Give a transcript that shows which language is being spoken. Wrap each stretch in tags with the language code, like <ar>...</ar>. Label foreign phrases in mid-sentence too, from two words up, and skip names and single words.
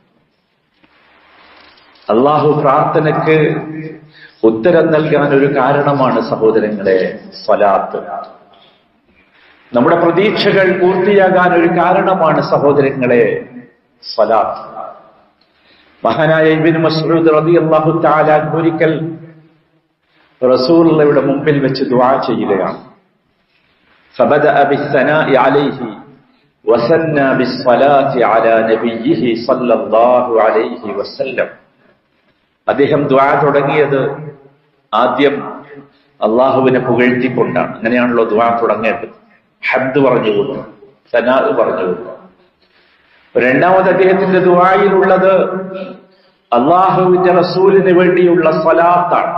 <ml>അള്ളാഹു പ്രാർത്ഥനയ്ക്ക് ഉത്തരം നൽകാൻ ഒരു കാരണമാണ് സഹോദരങ്ങളെ സ്വലാത്ത്. നമ്മുടെ പ്രതീക്ഷകൾ പൂർത്തിയാകാൻ ഒരു കാരണമാണ് സഹോദരങ്ങളെ സ്വലാത്ത്. മഹാനായ ഇബ്നു മസ്ഊദ്</ml> <ar>رضي الله تعالى</ar> <ml>ഒരിക്കൽ റസൂലുള്ളാഹിയുടെ മുമ്പിൽ വെച്ച് ദുആ ചെയ്യുകയാണ്.</ml> <ar>فبدأ بالثناء عليه وثنى بالصلاة على نبيه صلى الله عليه وسلم.</ar> <ml>അദ്ദേഹം ദുആ തുടങ്ങിയത് ആദ്യം അള്ളാഹുവിനെ പുകഴ്ത്തിക്കൊണ്ടാണ്. അങ്ങനെയാണല്ലോ ദുആ തുടങ്ങേണ്ടത്. ഹംദ് പറഞ്ഞുകൊണ്ട്, സനാ പറഞ്ഞുകൊണ്ട്. രണ്ടാമത് അദ്ദേഹത്തിന്റെ ദുആയിലുള്ളത് അള്ളാഹുവിന്റെ റസൂലിന് വേണ്ടിയുള്ള സ്വലാത്താണ്.</ml>